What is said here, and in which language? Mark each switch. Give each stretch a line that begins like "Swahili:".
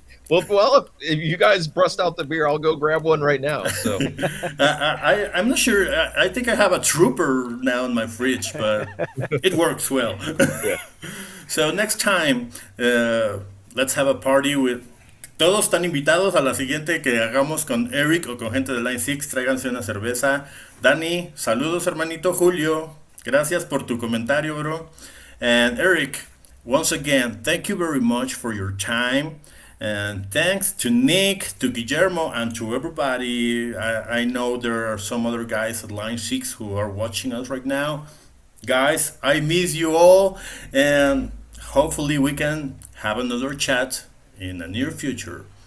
English: Well, if you guys bust out the beer, I'll go grab one right now. So I'm not sure. I think I have a trooper now in my fridge, but it works well. yeah. So next time, let's have a party with.
Spanish: Todos están invitados a la siguiente que hagamos con Eric o con gente de Line 6. Tráiganse una cerveza. Dani, saludos hermanito. Julio, gracias por tu comentario, bro.
English: And Eric, once again, thank you very much for your time. And thanks to Nick, to Guillermo, and to everybody. I know there are some other guys at Line 6 who are watching us right now. Guys, I miss you all, and hopefully we can have another chat in the near future.